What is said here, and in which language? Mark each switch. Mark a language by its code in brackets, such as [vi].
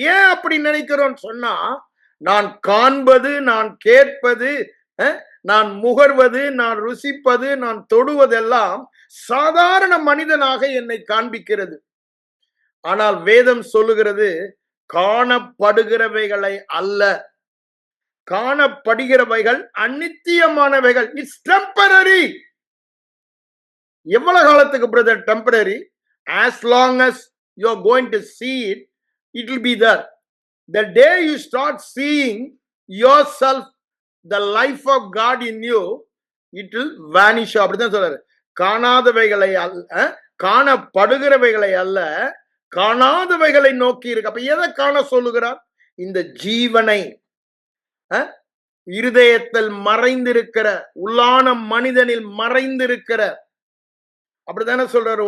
[ta] ஏன் அப்படி நினைக்கிறோம் சொன்னா, நான் காண்பது, நான் கேட்பது, நான் முகர்வது, நான் ருசிப்பது, நான் தொடுவதெல்லாம் சாதாரண மனிதனாக என்னை காண்பிக்கிறது. ஆனால் வேதம் சொல்லுகிறது, காணப்படுகிறவைகளை அல்ல, காணப்படுகிறவைகள் அநித்தியமானவைகள். It's temporary. எவ்வளவு காலத்துக்கு brother temporary? [en] as long as you are going to see it, it will be there. The day you start seeing yourself, the life of God in you, it will vanish. [ta] அப்படிதான் சொல்றாரு. காணாதவைகளை அல்ல, காணப்படுகிறவைகளை அல்ல, காணாதவைகளை நோக்கி இருக்கு. அப்ப எதை காண சொல்லுகிறார்? இந்த ஜீவனை, இருதயத்தில் மறைந்திருக்கிற, உள்ளான மனிதனில் மறைந்திருக்கிற, அப்படித்தானே சொல்றாரு.